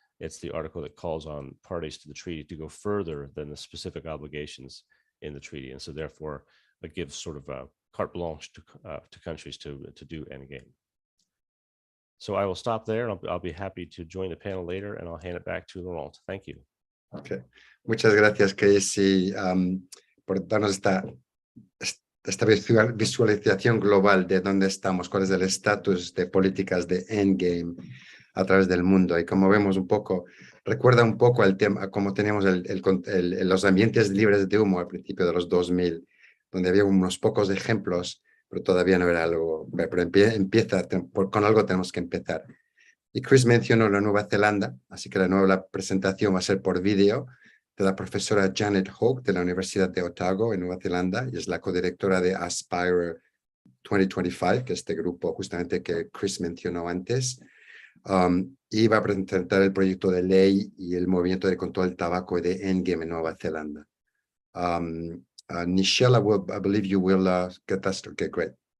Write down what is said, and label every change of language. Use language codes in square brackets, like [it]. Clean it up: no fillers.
[en] It's the article that calls on parties to the treaty to go further than the specific obligations in the treaty. And so therefore, it gives sort of a carte blanche to countries to do endgame. So I will stop there, and I'll be happy to join the panel later, and I'll hand it back to Laurent. Thank you. Okay. [es] Muchas gracias, Casey, por darnos esta visualización global de dónde estamos, cuál es el estatus de políticas de endgame a través del mundo. Y como vemos un poco, recuerda un poco el tema, como teníamos los ambientes libres de humo al principio de los 2000, donde había unos pocos ejemplos, pero todavía no era algo, pero empieza, con algo tenemos que empezar. Y Chris mencionó la Nueva Zelanda, así que la presentación va a ser por vídeo de la profesora Janet Hoek de la Universidad de Otago en Nueva Zelanda, y es la codirectora de Aspire 2025, que es este grupo justamente que Chris mencionó antes. Y va a presentar el proyecto de ley y el movimiento de control del tabaco de Endgame en Nueva Zelanda. [en] Nichelle, I believe you will get that started. Okay, great.